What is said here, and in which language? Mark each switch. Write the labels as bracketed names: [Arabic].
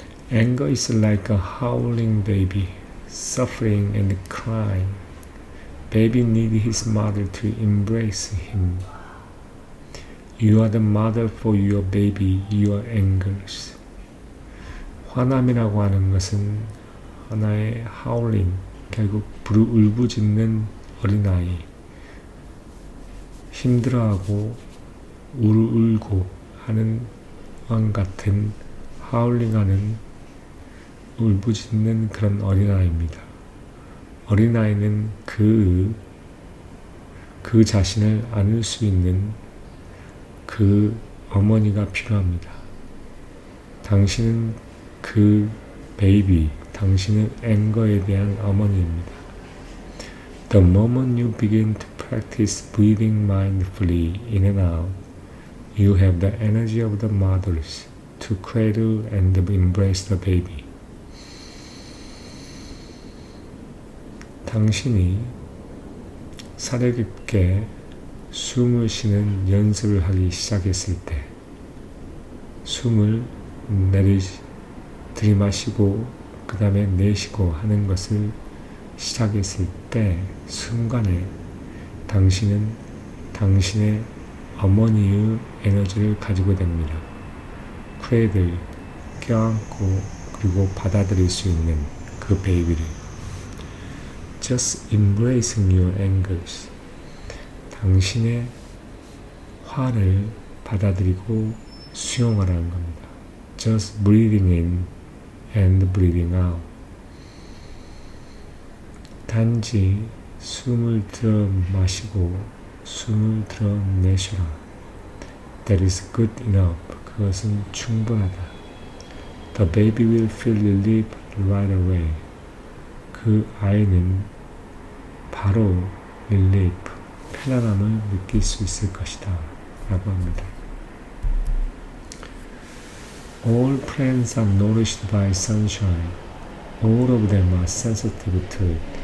[English] Anger is like a howling baby, suffering and crying. Baby needs his mother to embrace him. You are the mother for your baby, your angers. [Korean] 화남이라고 하는 것은 하나의 하울링, 결국 울부짖는 어린아이, 힘들어하고 울고 하는 왕 같은 하울링하는 울부짖는 그런 어린아이입니다. 어린아이는 그 자신을 안을 수 있는 그 어머니가 필요합니다. 당신은 그 베이비, 당신은 앵거에 대한 어머니입니다. [English] The moment you begin to practice breathing mindfully in and out, you have the energy of the mothers to cradle and embrace the baby. [Korean] 당신이 사려 깊게 숨을 쉬는 연습을 하기 시작했을 때, 숨을 들이마시고 그 다음에 내쉬고 하는 것을 시작했을 때 순간에 당신은 당신의 어머니의 에너지를 가지고 됩니다. 크레이들, 껴안고 그리고 받아들일 수 있는 그 베이비를. [English] Just embracing your angers. [Korean] 당신의 화를 받아들이고 수용하라는 겁니다. [English] Just breathing in and breathing out. [Korean] 단지 숨을 들어 마시고 숨을 들어 내쉬라. [English] That is good enough. [Korean] 그것은 충분하다. [English] The baby will feel relief right away. [Korean] 그 아이는 바로 relief, 편안함을 느낄 수 있을 것이다 라고 합니다. [English] All plants are nourished by sunshine. All of them are sensitive to it.